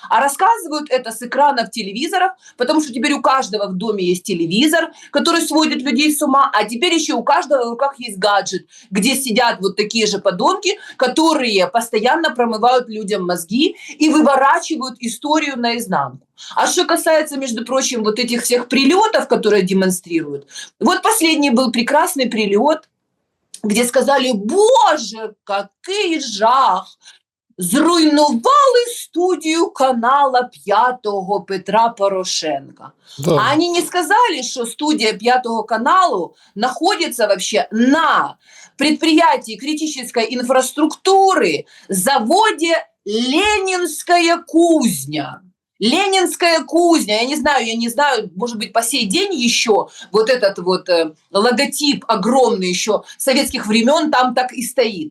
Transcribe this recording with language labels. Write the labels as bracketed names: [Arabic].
[Russian] А рассказывают это с экранов телевизоров, потому что теперь у каждого в доме есть телевизор, который сводит людей с ума, а теперь еще у каждого в руках есть гаджет, где сидят вот такие же подонки, которые постоянно промывают людям мозги и выворачивают историю наизнанку. А что касается, между прочим, вот этих всех прилетов, которые демонстрируют, вот последний был прекрасный прилет, где сказали: [Ukrainian] боже, какий жах! Зруйнували студию канала П'ятого Петра Порошенка. [Russian] Да. А они не сказали, что студия П'ятого каналу находится вообще на предприятии критической инфраструктуры, заводе «Ленинская кузня». Ленинская кузня, я не знаю, может быть, по сей день еще вот этот вот логотип огромный еще советских времен там так и стоит.